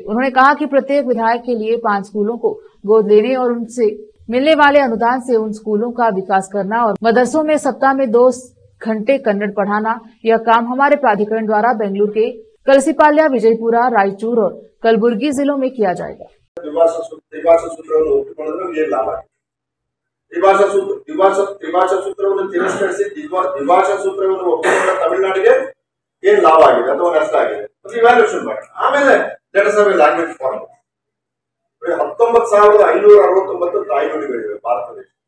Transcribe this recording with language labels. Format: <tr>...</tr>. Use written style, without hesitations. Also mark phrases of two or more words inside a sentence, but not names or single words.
<hi>उन्होंने कहा कि प्रत्येक विधायक के लिए 5 स्कूलों को गोद लेने और उनसे मिलने वाले अनुदान से उन स्कूलों का विकास करना और मदरसों में सप्ताह में 2 घंटे कन्नड़ पढ़ाना, यह काम हमारे प्राधिकरण द्वारा बेंगलुरु के कलसीपाल्या, विजयपुरा, रायचूर और कलबुर्गी जिलों में किया जाएगा।</hi> <kn>ತಮಿಳುನಾಡಿಗೆ ಏನು ಲಾಭ ಆಗಿದೆ ಅಥವಾ ನಷ್ಟ ಆಗಿದೆ ಅದು ಇವ್ಯಾಲ್ಯೂಯೇಷನ್ ಮಾಡಿ ಆಮೇಲೆ</kn> <en>let us have a language form.</en> <kn>19,569 ತಾಯ್ನುಡಿಗಳಿವೆ ಭಾರತ ದೇಶ.</kn>